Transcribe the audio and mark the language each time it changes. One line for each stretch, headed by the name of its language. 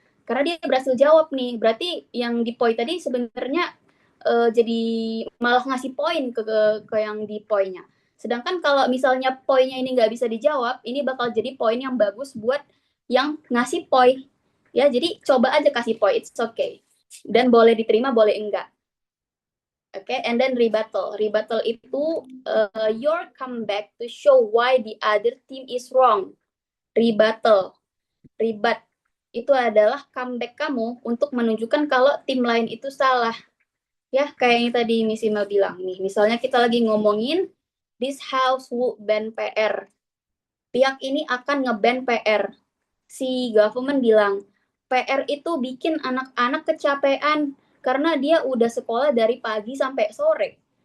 Indonesian: Karena dia berhasil jawab nih. Berarti yang di poin tadi sebenarnya jadi malah ngasih poin ke yang di poinnya. Sedangkan kalau misalnya poinnya ini nggak bisa dijawab, ini bakal jadi poin yang bagus buat yang ngasih poin. Ya, jadi coba aja kasih poin,
English: it's okay.
Indonesian: Dan boleh diterima, boleh enggak.
English: Okay, and then rebuttal. Rebuttal
Indonesian: itu
English: your comeback to show why the other team is wrong. Rebuttal.
Indonesian: Rebut itu adalah comeback kamu untuk menunjukkan kalau tim lain itu salah. Ya, kayak yang tadi Miss Ima bilang nih. Misalnya kita lagi ngomongin
English: this house will ban PR.
Indonesian: Pihak ini akan ngeban PR. Si government bilang, PR itu bikin anak-anak kecapean karena dia udah sekolah dari pagi sampai sore.